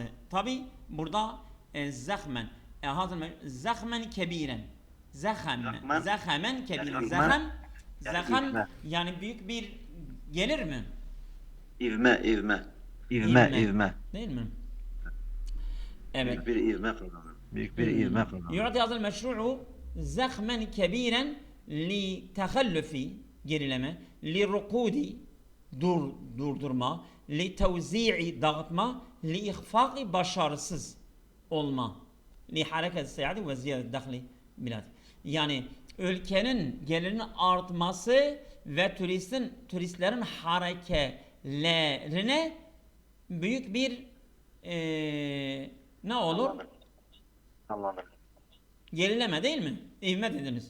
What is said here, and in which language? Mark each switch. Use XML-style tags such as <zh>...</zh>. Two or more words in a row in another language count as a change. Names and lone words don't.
<tr>Tabi burada</tr> <ar>زخما كبيرا. زخما كبيرا.</ar> <tr>Zahem yani büyük bir gelir mi? İvme. Değil mi? Evet. Büyük bir ivme kazanır.</tr> <ar>يراد هذا المشروع زخما كبيرا للتخلف, gerileme, للركود, durdurma, للتوزيع, dağıtma, للإخفاق,</ar> <tr>başarısız olma.</tr> <ar>لحركة السيادة وزيادة الدخل بلاد.</ar> <tr>Yani ülkenin gelirinin artması ve turistlerin hareketlerine büyük bir ne olur? Canlandırma. Gerileme değil mi? İvme dediniz.</tr>